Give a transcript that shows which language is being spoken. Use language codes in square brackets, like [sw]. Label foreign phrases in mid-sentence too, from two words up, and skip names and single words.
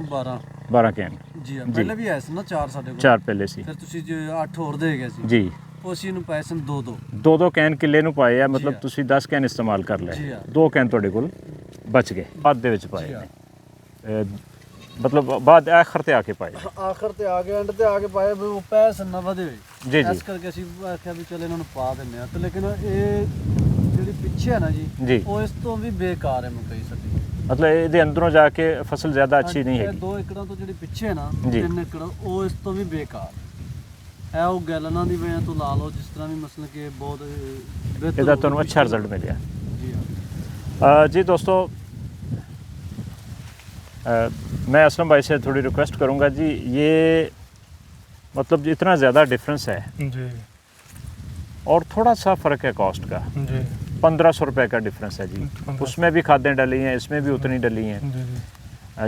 [pa] 12 ਕੈਨ ਜੀ। ਪਹਿਲੇ ਵੀ ਆਏ ਸੀ ਨਾ 4 ਸਾਡੇ ਕੋਲ, 4 ਪਹਿਲੇ ਸੀ। ਫਿਰ ਤੁਸੀਂ 8 ਹੋਰ ਦੇ ਗਏ ਸੀ ਜੀ। ਅਸੀਂ ਨੂੰ ਪਾਏ ਸਨ 2 ਕੈਨ ਕਿੱਲੇ ਨੂੰ ਪਾਏ ਆ, ਮਤਲਬ ਤੁਸੀਂ 10 ਕੈਨ ਇਸਤੇਮਾਲ ਕਰ ਲਏ, 2 ਕੈਨ ਤੁਹਾਡੇ ਕੋਲ ਬਚ ਗਏ, ਬਾਅਦ ਦੇ ਵਿੱਚ ਪਾਏ ਨੇ, ਮਤਲਬ ਬਾਦ ਆਖ਼ਿਰ ਤੇ ਆਕੇ ਪਾਏ, ਆਖ਼ਿਰ ਤੇ ਆ ਗਏ, ਐਂਡ ਤੇ ਆਕੇ ਪਾਏ ਭੀ ਵੋ ਪੈਸੇ ਨਾ ਵਧੇ जी। ਇਸ ਕਰਕੇ ਅਸੀਂ ਆਖਿਆ ਵੀ ਚਲ ਇਹਨਾਂ ਨੂੰ ਪਾ ਦਿੰਦੇ ਆ। ਤੇ ਲੇਕਿਨ ਇਹ ਜਿਹੜੀ ਪਿੱਛੇ ਹੈ ਨਾ ਜੀ, ਉਹ ਇਸ ਤੋਂ ਵੀ ਬੇਕਾਰ ਹੈ, ਮੈਂ ਕਹੀ ਸਕਦੀ। मतलब ਇਹਦੇ ਅੰਦਰੋਂ ਜਾ ਕੇ ਫਸਲ ਜ਼ਿਆਦਾ ਅੱਛੀ ਨਹੀਂ ਹੈਗੀ। 2 ਏਕੜਾਂ ਤੋਂ ਜਿਹੜੀ ਪਿੱਛੇ ਹੈ ਨਾ, 3 ਏਕੜ, ਉਹ ਇਸ ਤੋਂ ਵੀ ਬੇਕਾਰ ਹੈ। ਉਹ ਗੈਲਨਾਂ ਦੀ ਵਜ੍ਹਾ ਤੋਂ ਲਾ ਲਓ, ਜਿਸ ਤਰ੍ਹਾਂ ਵੀ ਮਸਲ ਕਿ ਬਹੁਤ ਬਿਹਤਰ ਇਹਦਾ ਤੁਹਾਨੂੰ ਅੱਛਾ ਰਿਜ਼ਲਟ ਮਿਲਿਆ ਜੀ। [hi] जी दोस्तों, मैं असलम भाई से थोड़ी रिक्वेस्ट करूंगा जी, ये मतलब इतना ज़्यादा डिफरेंस है जी, और थोड़ा सा फ़र्क है कॉस्ट का जी। 1500 रुपये का डिफरेंस है जी। उसमें भी खादें डली हैं, इसमें भी उतनी डली हैं।